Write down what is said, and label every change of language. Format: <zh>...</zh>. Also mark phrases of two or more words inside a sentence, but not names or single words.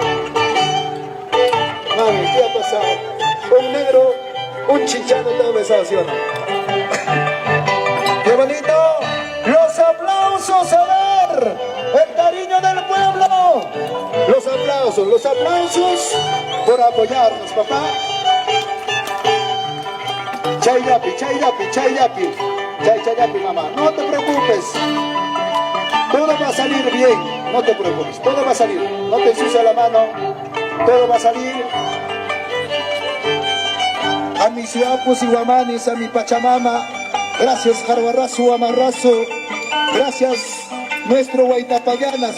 <es>Mami, ¿qué ha pasado? Un negro, un chinchano te ha besado, ¿sí o no? ¡Qué bonito! ¡Los aplausos, a ver! ¡El cariño del pueblo! Los aplausos por apoyarnos, papá.</es> <qu>Chayapi, chayapi, chayapi. Chayapi,</qu> <es>mamá. No te preocupes. Todo va a salir bien. No te preocupes. Todo va a salir. No te ensucia la mano. Todo va a salir. A mis ciapos y guamanis, a mi Pachamama. Gracias, Jarbarrazo, Amarrazo. Gracias, nuestro Huaytapayana.</es>